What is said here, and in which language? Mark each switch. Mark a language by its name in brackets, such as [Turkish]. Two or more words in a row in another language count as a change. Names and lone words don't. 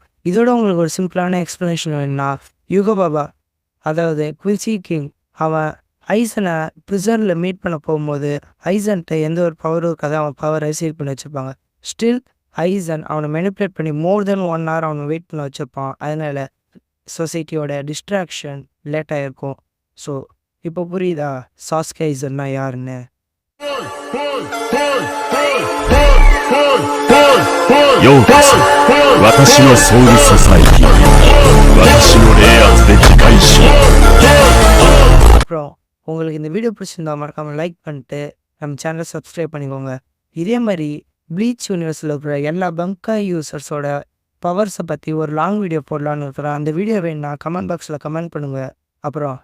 [Tamil] இதோட உங்களுக்கு ஒரு [English] simple explanation [Tamil] வேணும்னா, யுகோ பாபா அதாவது குவின்சி கிங் அவன் ஐசனை ப்ரிசனில் மீட் பண்ண போகும்போது ஐசன்கிட்ட எந்த ஒரு பவரும் இருக்காது. அவன் பவரை சீல் பண்ணி வச்சுருப்பாங்க. ஸ்டில் ஐசன் அவனை மெனிப்புலேட் பண்ணி [English] more than 1 hour [Tamil] அவனை வெயிட் பண்ண வச்சுருப்பான். அதனால் சொசைட்டியோட டிஸ்ட்ராக்ஷன் லேட்டாக இருக்கும். ஸோ இப்போ புரியுதா சாஸ்கே ஐசன்னா யாருன்னு? [Japanese] ようこそ私のソウルソサエティ私の霊圧で自戒しろ。 [Tamil] அப்புறம் உங்களுக்கு இந்த வீடியோ பிடிச்சிருந்தா மறக்காமல் லைக் பண்ணிட்டு நம்ம சேனலை சப்ஸ்கிரைப் பண்ணிக்கோங்க. இதே மாதிரி ப்ளீச் யூனிவர்ஸில் இருக்கிற எல்லா பங்காய் யூசர்ஸோட பவர்ஸை பற்றி ஒரு [English] long video [Tamil] போடலான்னு இருக்கிறேன். அந்த வீடியோ வேணுன்னா [English] comment box [Tamil] கமெண்ட் பண்ணுங்கள்.